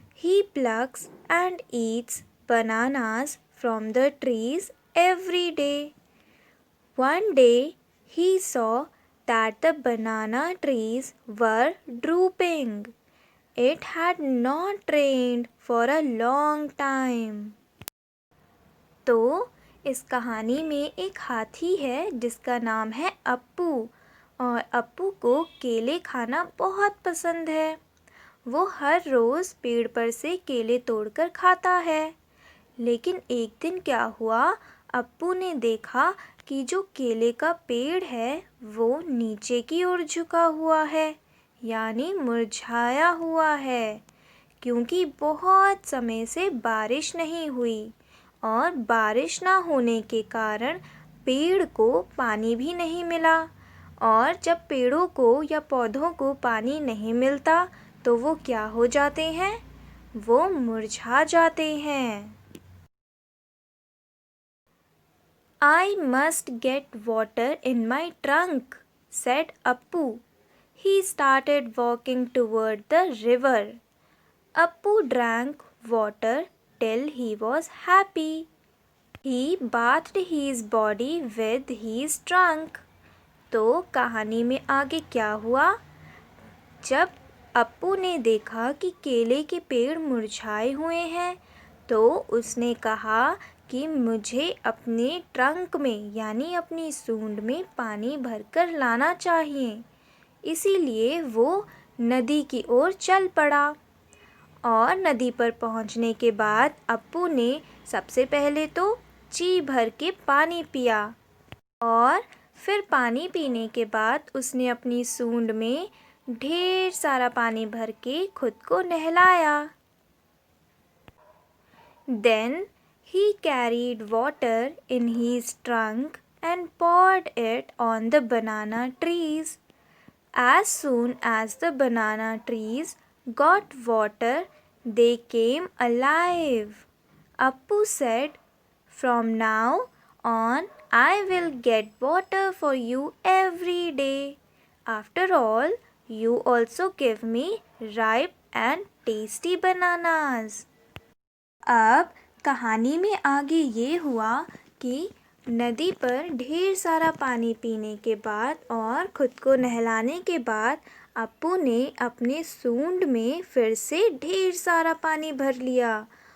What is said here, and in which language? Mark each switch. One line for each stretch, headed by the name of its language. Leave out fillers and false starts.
English: He plucks and eats bananas from the trees every day. One day he saw that the banana trees were drooping. It had not rained for a long time.
Hindi: तो इस कहानी में एक हाथी है जिसका नाम है अप्पू, और अप्पू को केले खाना बहुत पसंद है। वो हर रोज़ पेड़ पर से केले तोड़कर खाता है। लेकिन एक दिन क्या हुआ, अप्पू ने देखा कि जो केले का पेड़ है वो नीचे की ओर झुका हुआ है, यानी मुरझाया हुआ है, क्योंकि बहुत समय से बारिश नहीं हुई और बारिश ना होने के कारण पेड़ को पानी भी नहीं मिला। और जब पेड़ों को या पौधों को पानी नहीं मिलता तो वो क्या हो जाते हैं, वो मुरझा जाते हैं।
English: I must get water in my trunk, said Appu. He started walking toward the river. Appu drank water till he was happy. He bathed his body with his trunk.
Hindi: तो कहानी में आगे क्या हुआ, जब अप्पू ने देखा कि केले के पेड़ मुरझाए हुए हैं तो उसने कहा कि मुझे अपने ट्रंक में यानी अपनी सूंड में पानी भरकर लाना चाहिए। इसीलिए वो नदी की ओर चल पड़ा। और नदी पर पहुंचने के बाद अप्पू ने सबसे पहले तो जी भर के पानी पिया, और फिर पानी पीने के बाद उसने अपनी सूंड में ढेर सारा पानी भर के खुद को नहलाया।
English: Then he carried water in his trunk and poured it on the banana trees. As soon as the banana trees got water, they came alive. Appu said, "From now on, I will get water for you every day. After all, you also give me ripe and tasty bananas."
Hindi: अब कहानी में आगे ये हुआ कि नदी पर ढेर सारा पानी पीने के बाद और खुद को नहलाने के बाद अप्पू ने अपने सूंड में फिर से ढेर सारा पानी भर लिया।